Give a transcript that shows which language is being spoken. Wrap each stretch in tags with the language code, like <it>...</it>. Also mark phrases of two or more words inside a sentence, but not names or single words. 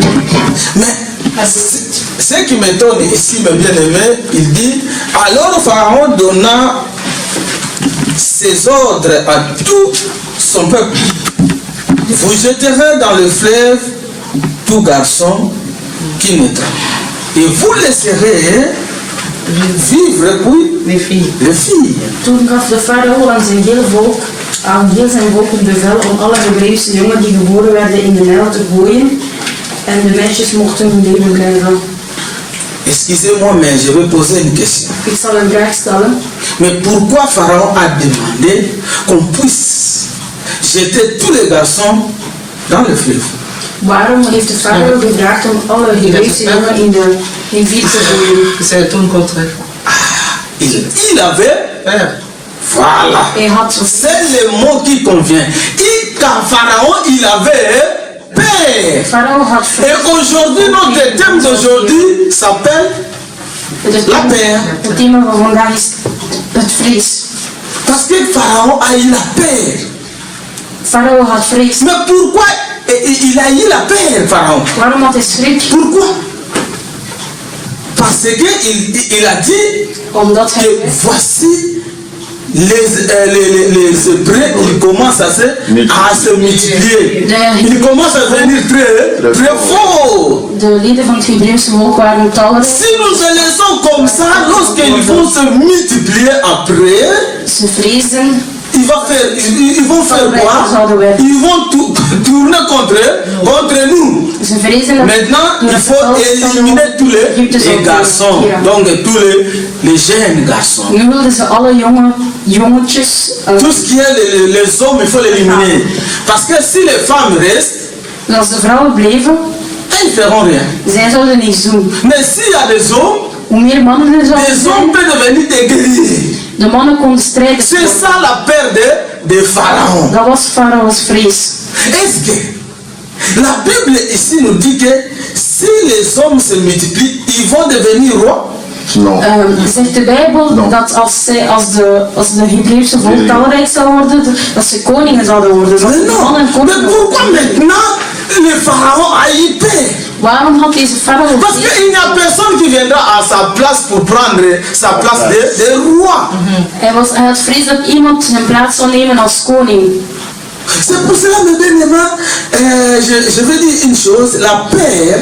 <fr>Mais ce qui m'étonne ici, mes bien-aimés, il dit, alors Pharaon donna ses ordres à tout son peuple. Vous jeterez dans le fleuve tout garçon qui naîtra. Et vous laisserez vivre, oui, les filles.</fr> <nl>Toen gaf de farao aan heel zijn volk het bevel om alle Hebreeuwse jongen die geboren werden in de Nijl te gooien en de meisjes mochten hun leven blijven.</nl> <fr>Excusez-moi, mais je vais poser une question.</fr> <nl>Ik zal een vraag stellen.</nl> <fr>Mais pourquoi Pharaon a demandé qu'on puisse jeter tous les garçons dans le fleuve?</fr> <nl>Waarom heeft de farao gevraagd om alle Hebreeuwse jongen in vuur te gooien?</nl> <fr>C'est tout le contraire. Il avait peur. Voilà. C'est le mot qui convient. Quand Pharaon, il avait peur. Et aujourd'hui, notre thème d'aujourd'hui s'appelle la peur.</fr> <nl>Het thema van vandaag is het vrees.</nl> <fr>Parce que Pharaon a eu la peur.</fr> <nl>Farao had vrees.</nl> <fr>Mais pourquoi il a eu la peur, Pharaon?</fr> <nl>Waarom had hij schrik?</nl> <fr>Pourquoi? Parce qu'il a dit que voici les Hébreux, ils commencent à se multiplier. Ils commencent à devenir très forts.</fr> <nl>De leden van het Hebreeuwse volk waren talrijk.</nl> <fr>Si nous les laissons comme ça, lorsqu'ils vont se multiplier après,</fr> <nl>ze vrezen.</nl> <fr>Ils vont faire quoi? Ils vont tourner contre nous. Maintenant, il faut éliminer tous les garçons. Donc tous les jeunes garçons. Tout ce qui est les hommes, il faut l'éliminer. Parce que si les femmes restent, elles ne feront rien. Mais s'il y a des hommes, les hommes peuvent devenir des guerriers.</fr> <nl>De mannen konden strijden.</nl> <fr>C'est ça la peur de Pharaon.</fr> <nl>Dat was Farao's vrees.</nl> <fr>Est-ce que la Bible ici nous dit que si les hommes se multiplient, ils vont devenir rois? Non.</fr> <nl>Zegt de Bijbel dat als de Hebreeuwse volk talrijk zou worden, dat ze koningen zouden worden?</nl> <fr>Mais non. Mais pourquoi maintenant le Pharaon a eu peur?</fr> <nl>Waarom had deze farao?</nl> <fr>Parce qu'il n'y a personne qui viendra à sa place pour prendre sa place de roi.</fr> <nl>Hij had vrees dat iemand zijn plaats zou nemen als koning.</nl> <fr>C'est pour cela, mes bien-aimés, je veux dire une chose, la peur,</fr>